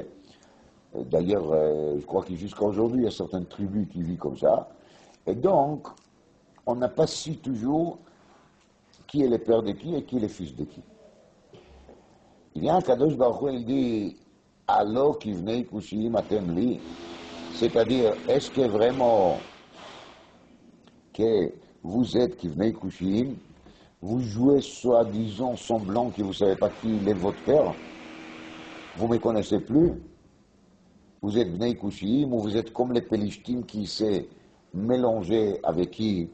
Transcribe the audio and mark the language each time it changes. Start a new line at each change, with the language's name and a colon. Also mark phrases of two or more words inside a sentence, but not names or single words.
French: D'ailleurs, je crois que jusqu'à aujourd'hui, il y a certaines tribus qui vivent comme ça. Et donc, on n'a pas su toujours qui est le père de qui et qui est le fils de qui. Il y a un
Hebrew: קדוש ברוך הוא,
French: il dit, alors qu'il venait
Hebrew: כושיים אתם לי,
French: c'est-à-dire, est-ce que vraiment que vous êtes qui venez Kushiyim, vous jouez soi-disant semblant que vous ne savez pas qui est votre père, vous ne me connaissez plus, vous êtes
Hebrew: בני כושיים,
French: ou vous êtes comme les Pelishtim qui s'est mélangé avec qui?